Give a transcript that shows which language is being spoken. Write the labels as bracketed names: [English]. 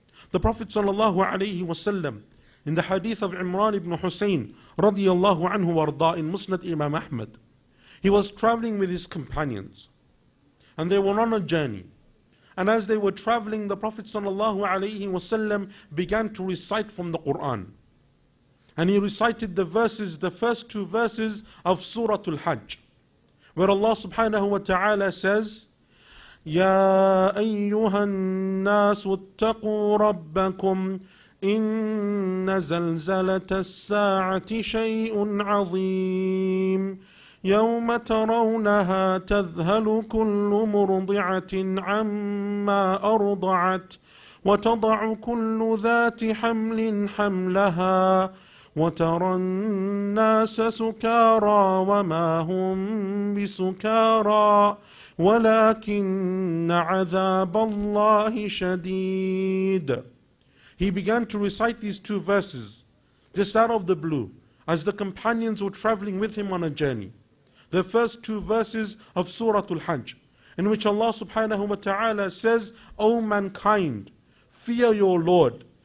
[English] The Prophet ﷺ, in the hadith of Imran ibn Hussein radiyallahu anhu warda in Musnad Imam Ahmad, he was traveling with his companions and they were on a journey. And as they were traveling, the Prophet ﷺ began to recite from the Quran. And he recited the verses, the first 2 verses of Surah Al-Hajj, where Allah subhanahu wa ta'ala says, [Arabic] يا أيها الناس اتقوا ربكم إن زلزلة الساعة شيء عظيم يوم ترونها تذهل كل مرضعة عما أرضعت وتضع كل ذات حمل حملها وترى الناس سكارى وما هم بسكارى وَلَكِنَّ عَذَابَ اللَّهِ شَدِيدٌ. [English] He began to recite these 2 verses just out of the blue as the companions were traveling with him on a journey. The first 2 verses of Surah Al-Hajj, in which Allah subhanahu wa ta'ala says, O mankind, fear your Lord.